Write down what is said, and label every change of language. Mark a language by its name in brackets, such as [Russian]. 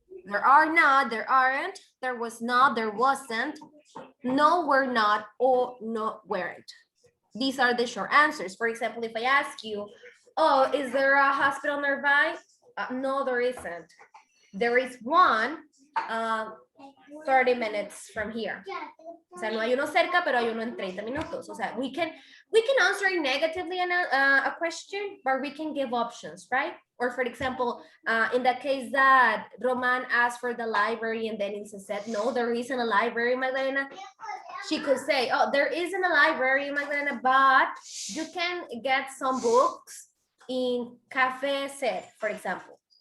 [English] There are not, there aren't, there was not, there wasn't, no, were not, or no, weren't. These are the short answers. For example, if I ask you, oh, is there a hospital nearby? No, there isn't. There is one 30 minutes from here. [Spanish] O sea, no hay uno cerca, pero hay uno en 30 minutos. O sea, [English] we can answer negatively a question, but we can give options, right? Or for example, in the case that Roman asked for the library and then Insa said, no, there isn't a library, Magdalena. She could say, oh, there isn't a library, Magdalena, but you can get some books in Cafe Ser, for example.